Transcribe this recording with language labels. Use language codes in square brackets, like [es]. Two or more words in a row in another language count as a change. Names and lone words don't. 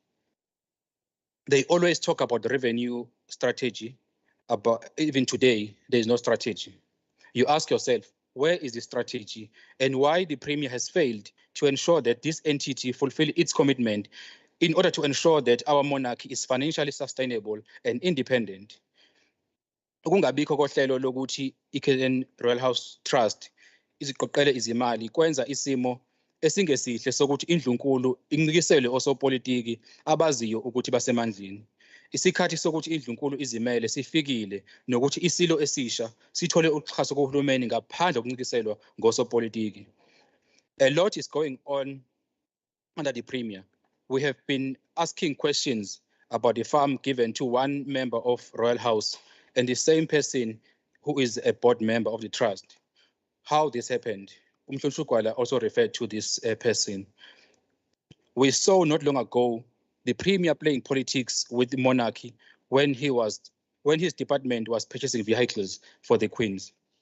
[en] They always talk about the revenue strategy, but even today, there is no strategy. You ask yourself, where is the strategy and why the Premier has failed to ensure that this entity fulfill its commitment in order to ensure that our monarchy is financially sustainable and independent. [zu] Ukungabikho kohlelo lokuthi iKZN Royal House Trust iziqoqele izimali kwenza isimo esingesihle sokuthi indlunkulu incikisele osopolitiki abaziyo ukuthi basemandleni. Isikhathi sokuthi indlunkulu izimele sifikile nokuthi isilo esisha sithole uxhaso kuhulumeni ngaphandle kokuncikiselwa ngosopolitiki. [en] A lot is going on under the Premier. We have been asking questions about the farm given to one member of Royal House and the same person who is a board member of the trust. How this happened? Umhlonishwa also referred to this person. We saw not long ago the Premier playing politics with the monarchy when his department was purchasing vehicles for the Queens.